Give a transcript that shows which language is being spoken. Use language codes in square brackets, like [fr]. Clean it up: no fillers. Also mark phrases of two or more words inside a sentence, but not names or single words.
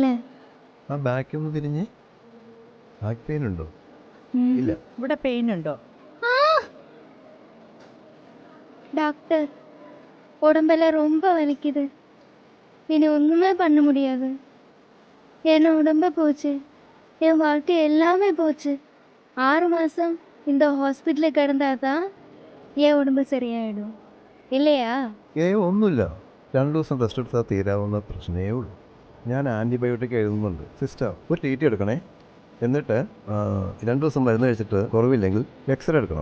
[ml] ആ ബാക്ക് ഒന്ന് തിരിഞ്ഞ്. [en] back pain [ml] ഉണ്ടോ? ഇല്ല. ഇവിടെ പെയിൻ ഉണ്ടോ? [ta] டாக்டர், உடம்பெல்லாம் ரொம்ப வலிக்குது. இனி ஒண்ணுமே பண்ண முடியாது. என் உடம்பு போச்சு, என் வாழ்க்கை எல்லாமே போச்சு. 6 மாசம் இந்த ஹாஸ்பிட்டலில் கிடந்தாதான் என் உடம்பு சரியாயிடும் இல்லையா? [ml] ഒന്നുമില്ല. 2 ദിവസം റെസ്റ്റ് എടുത്താൽ തീരാവുന്ന പ്രശ്നമേ ഉള്ളൂ. ഞാൻ ആൻറ്റിബയോട്ടിക് എഴുതുന്നുണ്ട്. സിസ്റ്റർ, ഒരു ടി ടി എടുക്കണേ. എന്നിട്ട് 2 ദിവസം മരുന്ന് കഴിച്ചിട്ട് കുറവില്ലെങ്കിൽ എക്സ്റേ എടുക്കണം.